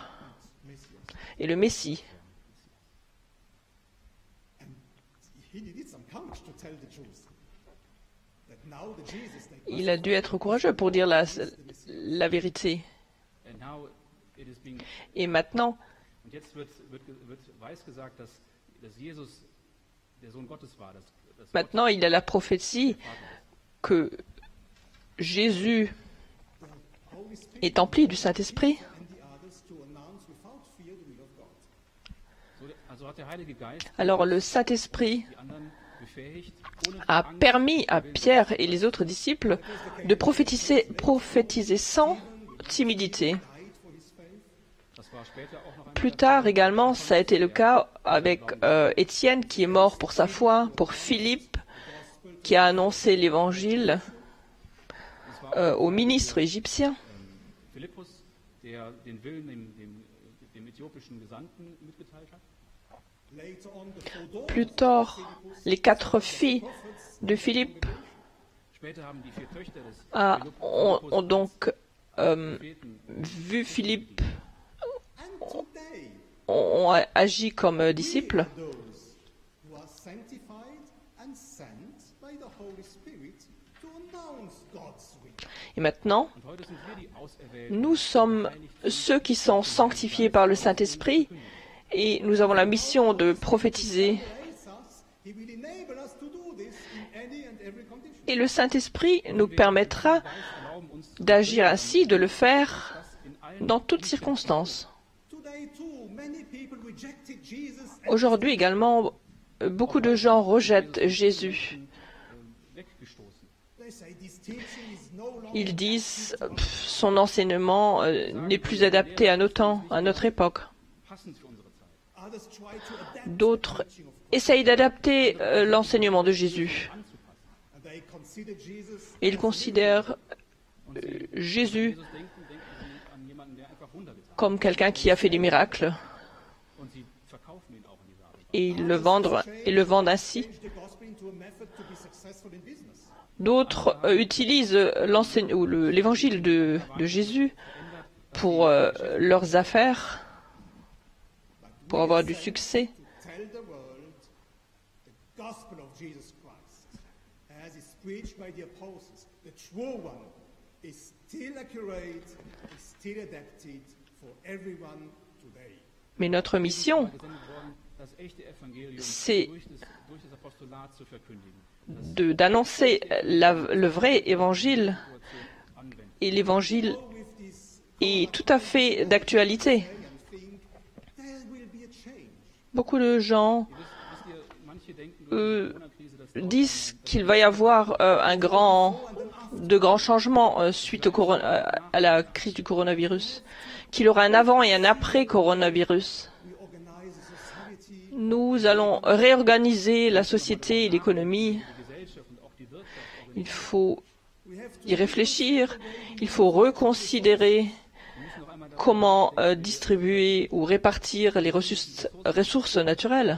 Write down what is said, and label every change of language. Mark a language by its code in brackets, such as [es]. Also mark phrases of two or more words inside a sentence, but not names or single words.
[en] Messiah. [fr] et le Messie. [en] He needed some courage to tell the truth. That now the Jesus they [fr] Il a dû être courageux pour dire la vérité. [en] and now it is being, [fr] Et maintenant, [de] und jetzt wird weiß gesagt, dass Jesus der Sohn Gottes war, dass [fr] maintenant, il a la prophétie que Jésus [en] Holy Spirit [fr] est empli du Saint-Esprit. [en] and the others to announce without fear the will of God. [de] also hat der Heilige Geist [fr] Alors le Saint-Esprit [de] die anderen befähigt, ohne [fr] a permis à Pierre et les autres disciples de prophétiser sans timidité. [en] Died for his faith. [de] das war später auch noch ein [fr] Plus tard également, ça a été le cas avec Étienne qui est mort pour sa foi, pour Philippe qui a annoncé l'évangile au ministre égyptien, [de] Philippus, der den Willen dem äthiopischen Gesandten mitgeteilt hat. [en] Later on the four daughters [fr] plus tard les 4 filles de Philippe [de] Später haben die 4 Töchter des [fr] ont donc [de] Propheten [fr] vu Philippe, [en] and today [fr] ont agi comme disciples. [en] those who are sanctified and sent by the Holy Spirit to announce God's will. [fr] Et maintenant, [de] und heute sind wir die Auserwählten, [fr] nous sommes ceux qui sont sanctifiés par le Saint-Esprit et nous avons la mission de prophétiser. [en] Grace us, he will enable us to do this in any and every condition. [fr] Et le Saint-Esprit nous permettra [de] erlauben uns [fr] d'agir ainsi, de le faire dans toutes circonstances. [en] Today too, many people rejected Jesus [fr] Aujourd'hui également, beaucoup de gens rejettent Jésus. [de] weggestoßen. [en] They say this teaching is no longer [fr] Ils disent son enseignement n'est plus adapté à nos temps, à notre époque. [de] Passend für unsere Zeit. [en] others try to adapt [fr] D'autres [en] the teaching of Christ, [fr] essayent d'adapter l'enseignement de Jésus. [en] and they consider Jesus [fr] Et ils considèrent Jésus [de] Jesus denken an jemanden, der einfach Wunder getan hat. [fr] comme quelqu'un qui a fait des miracles. [de] Und sie verkaufen ihn auch in dieser Art. [fr] Et ils le vendent ainsi. [en] change the gospel into a method to be successful in business. [fr] D'autres utilisent l'évangile de Jésus pour leurs affaires, pour avoir du succès. [en] Tell the world the gospel of Jesus Christ, as is preached by the apostles, the true one, is still accurate, is still adapted for everyone today. [fr] Mais notre mission, [de] gesendet worden, das echte Evangelium [fr] c'est [de] durch das Apostolat zu verkündigen, [fr] d'annoncer le vrai évangile. [de] anwenden. [fr] Et l'évangile [en] With this [fr] est tout à fait d'actualité. [en] and think there will be a change. [fr] Beaucoup de gens [de] Wisst ihr, manche denken durch die Corona-Krise, dass [fr] disent qu'il va y avoir de grands changements suite à la crise du coronavirus, qu'il y aura un avant et un après coronavirus. [en] We organize a society [fr] Nous allons réorganiser la société et l'économie. [de] die Gesellschaft und auch die Wirtschaft [fr] Il faut y réfléchir, il faut reconsidérer comment distribuer ou répartir les ressources naturelles.